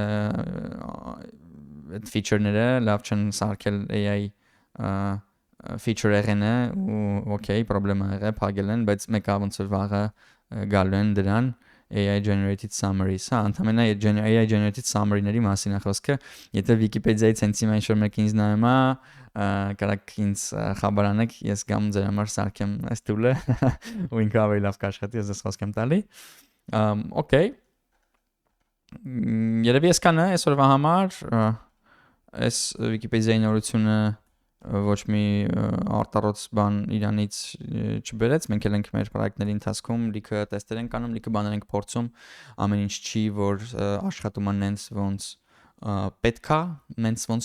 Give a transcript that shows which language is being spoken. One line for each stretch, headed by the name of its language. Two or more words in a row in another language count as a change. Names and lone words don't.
Armenian: այդ feature-ները, լավ չեն սարքել
English: AI feature-
Armenian: եղենը ու okay, պրոբլեմը եղել, փակել են, բայց մեկը ոնց որ վաղը գալու են դրան
English: AI generated summaries,
Armenian: հա, ընդհանրապես
English: AI generated summary-
Armenian: ների մասին է խոսքը, եթե Wikipedia-ից հենց հիմա ինչ-որ մեկը ինձ նայում է, կարաք ինձ խաբար անեք, ես գամ ձեր համար սարքեմ այս tool-ը ու ինքը ավելի լավ կաշխատի, ես ես խոսք եմ տալի։ Okay։ Երևի այսքանը է այսօրվա համար, այս Wikipedia-ի նորությունը ոչ մի արտարոց բան իրանից չբերեց, մենք էլ ենք մեր պրոյեկտների ընթացքում լիքը տեստեր ենք անում, լիքը բաներ ենք փորձում, ամեն ինչ չի, որ աշխատում է նենց ոնց պետքա, մենք ոնց